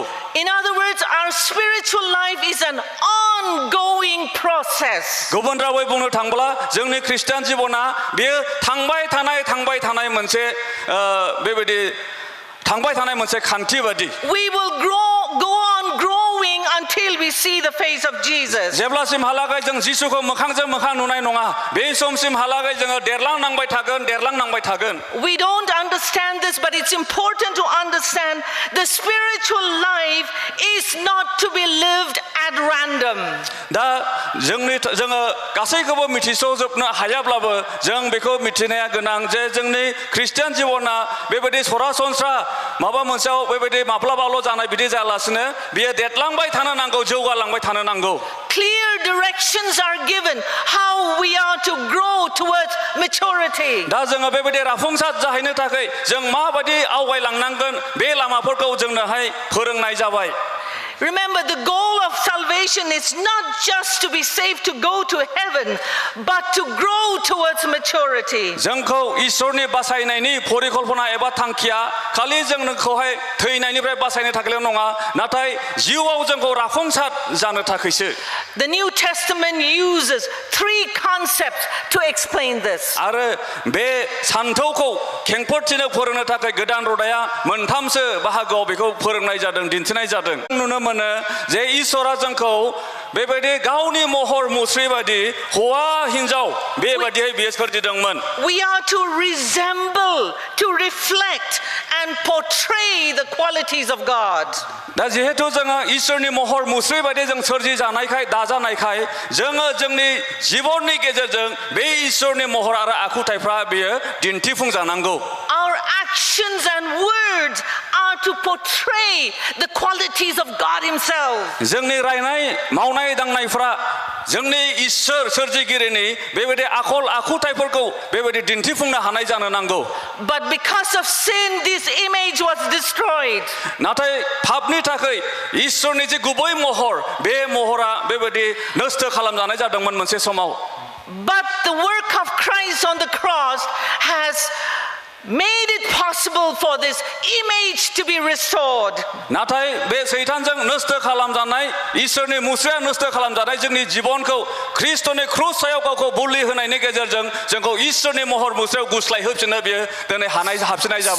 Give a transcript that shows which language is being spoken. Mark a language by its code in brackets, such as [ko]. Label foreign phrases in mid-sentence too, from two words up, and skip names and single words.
[en] In other words, our spiritual life is an ongoing process. [brx] गुबुन रावै बुंनो थांब्ला जोंनि खृष्टियान जिबना बेयो थांबाय थानाय मोनसे बेबायदि थांबाय थानाय मोनसे खान्थि बादि [en] We will go on growing until we see the face of Jesus. [brx] जेब्लासिम हालागै जों जिसुखौ मोखांजों मोखां नुनाय नङा बे समसिम हालागै जोङो देरलांनांबाय थागोन [en] We don't understand this, but it's important to understand the spiritual life is not to be lived at random. [brx] दा जोङो गासैखौबो मिथिस'जोबनो हायाब्लाबो जों बेखौ मिथिनाया गोनां जे जोंनि खृष्टियान जिबना बेबायदि सरासनस्रा माबा मोनसेयाव बेबायदि माब्लाबाल' जानाय बिदि जायालासिनो बियो देरलांबाय थानो नांगौ जौगालांबाय थानो नांगौ [en] Clear directions are given how we are to grow towards maturity. [brx] दा जोङो बेबायदि राफुंसार जाहैनो थाखाय जों माबायदि आवगायलांनांगोन बे लामाफोरखौ जोंनोहाय फोरोंनाय जाबाय [en] Remember, the goal of salvation is not just to be saved to go to heaven, but to grow towards maturity. [brx] जोंखौ इसोरनि बासायनायनि परिकल्पना एबा थांखिया खालि जोंखौहाय थैनायनिफ्राय बासायनो थाखायल' नङा नाथाय जिउआव जोंखौ राफुंसार जानो थाखायसो [en] The New Testament uses 3 concepts to explain this. [brx] आरो बे सान्थौखौ खेंफोरथिनो फोरोंनो थाखाय गोदान रदाया मोनथामसो बाहागोआव बेखौ फोरोंनाय जादों दिन्थिनाय जादों नुनो मोनो जे इसोरा जोंखौ बेबायदि गावनि महर मुस्रि बायदि हौवा हिन्जाव बेबायदियै बियो सोरजिदोंमोन [en] We are to resemble, to reflect and portray the qualities of God. [brx] दा जिहेतु जोङो इसोरनि महर मुस्रि बायदि जों सोरजि जानायखाय दाजानायखाय जोङो जोंनि जिबननि गेजेरजों बे इसोरनि महर आरो आखुथायफ्रा बेयो दिन्थिफुंजानांगौ [en] Our actions and words are to portray the qualities of God Himself. [brx] जोंनि रायनाय मावनाय दांनायफ्रा जोंनि इसोर सोरजिगिरिनि बेबायदि आखल आखुथायफोरखौ बेबायदि दिन्थिफुंनो हानाय जानो नांगौ [en] But because of sin, this image was destroyed. [brx] नाथाय पापनि थाखाय इसोरनि जे गुबै महर बे महरा बेबायदि नष्ट खालामजानाय जादोंमोन मोनसे समाव [en] But the work of Christ on the cross has made it possible for this image to be restored. [brx] नाथाय बे सैतानजों नष्ट खालामजानाय इसोरनि मुस्रिया नष्ट खालामजानाय जोंनि जिबनखौ ख्रिस्टनि क्रुस सायाव गावखौ बुलि होनायनि गेजेरजों जोंखौ इसोरनि महर मुस्रियाव गुस्लाय होफिननो बियो दिनै हाबसिननाय जाबाय